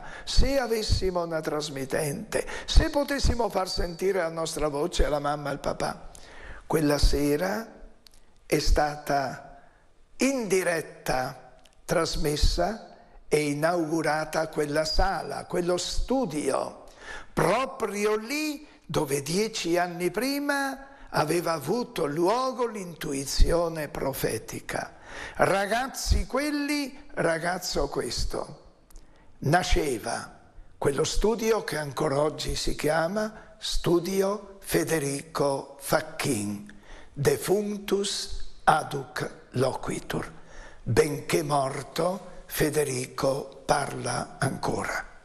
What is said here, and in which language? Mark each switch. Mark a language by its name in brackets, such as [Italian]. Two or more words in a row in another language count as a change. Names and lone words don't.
[Italian] Se avessimo una trasmittente, se potessimo far sentire la nostra voce alla mamma e al papà, quella sera è stata in diretta trasmessa e inaugurata quella sala, quello studio, proprio lì dove 10 anni prima aveva avuto luogo l'intuizione profetica. Ragazzi quelli, ragazzo questo. Nasceva quello studio che ancora oggi si chiama Studio Federico Facchin, [Latin] defunctus aduc loquitur. [Italian] Benché morto, Federico parla ancora.